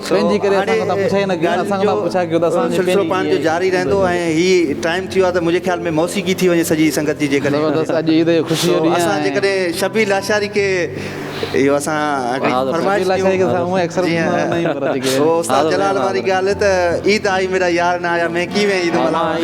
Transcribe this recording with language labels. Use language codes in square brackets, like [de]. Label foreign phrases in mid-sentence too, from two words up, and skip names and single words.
[sd] पंहिंजी करे असां पुछाई न कयूं, असां पुछा कयो त सिलसिलो पाण जो जारी रहंदो। ऐं ही टाइम थी वियो आहे त मुंहिंजे ख़्याल में मौसीक़ी थी वञे सॼी संगत जी। जेकॾहिं ज़बरदस्त अॼु ईद जो ख़ुशी जो ॾींहुं आहे। असां जेकॾहिं शबीर लाशारी खे इहो असां फरमाइश उस्ताद जलाल वारी ॻाल्हि त [pa] عید آئی میرا یار نہ آیا، میں کیئں عید ملہایاں.